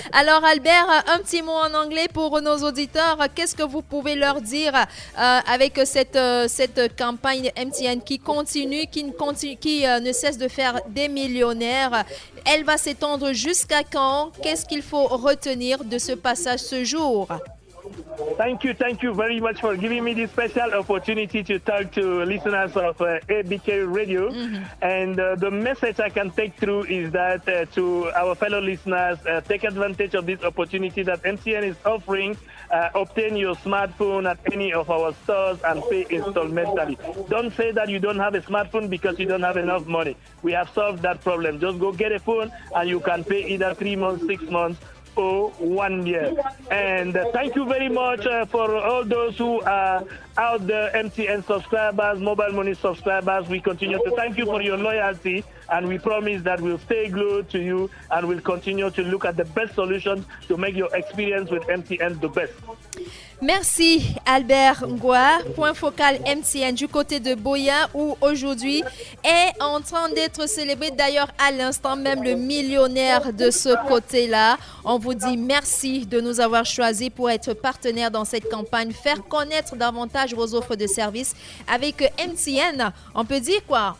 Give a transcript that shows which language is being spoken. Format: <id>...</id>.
<fr>Alors, Albert, un petit mot en anglais pour nos auditeurs. Qu'est-ce que vous pouvez leur dire avec cette campagne MTN qui continue, qui ne cesse de faire des millionnaires? Elle va s'étendre jusqu'à quand? Qu'est-ce qu'il faut retenir de ce passage ce jour?</fr> <en>Thank you very much for giving me this special opportunity to talk to listeners of ABK Radio. And the message I can take through is that to our fellow listeners, take advantage of this opportunity that MTN is offering. Obtain your smartphone at any of our stores and pay installmentally. Don't say that you don't have a smartphone because you don't have enough money. We have solved that problem. Just go get a phone and you can pay either 3 months, 6 months, or 1 year. And thank you very much for all those who are out there, MTN subscribers, Mobile Money subscribers. We continue to thank you for your loyalty, and we promise that we'll stay glued to you and we'll continue to look at the best solutions to make your experience with MTN the best.</en> <fr>Merci Albert Ngoa, point focal MTN du côté de Boya où aujourd'hui est en train d'être célébré d'ailleurs à l'instant même le millionnaire de ce côté-là. On vous dit merci de nous avoir choisis pour être partenaire dans cette campagne, faire connaître davantage vos offres de services avec MTN. On peut dire quoi?</fr>